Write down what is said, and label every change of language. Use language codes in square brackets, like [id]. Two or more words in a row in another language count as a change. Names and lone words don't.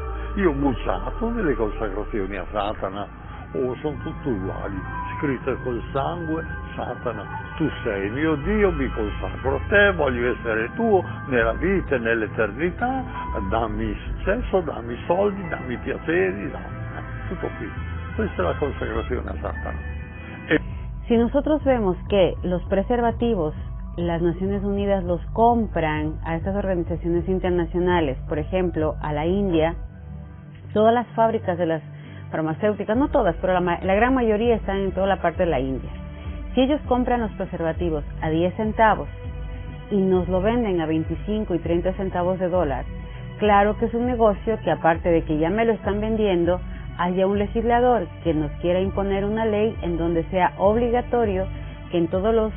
[it] Io ho bucciato nelle consacrazioni a Satana, sono tutte uguali, scritte col sangue: Satana, tu sei mio Dio, mi consacro a te, voglio essere tuo nella vita e nell'eternità, dammi successo, dammi soldi, dammi piaceri, tutto qui. Questa è la consacrazione a Satana. [es] Si nosotros vemos que los preservativos, las Naciones Unidas los compran a estas organizaciones internacionales, por ejemplo, a la India, todas las fábricas de las farmacéuticas, no todas, pero la gran mayoría están en toda la parte de la India. Si ellos compran los preservativos a 10 centavos y nos lo venden a 25 y 30 centavos de dólar, claro que es un negocio que, aparte de que ya me lo están vendiendo, haya un legislador que nos quiera imponer una ley en donde sea obligatorio que en todos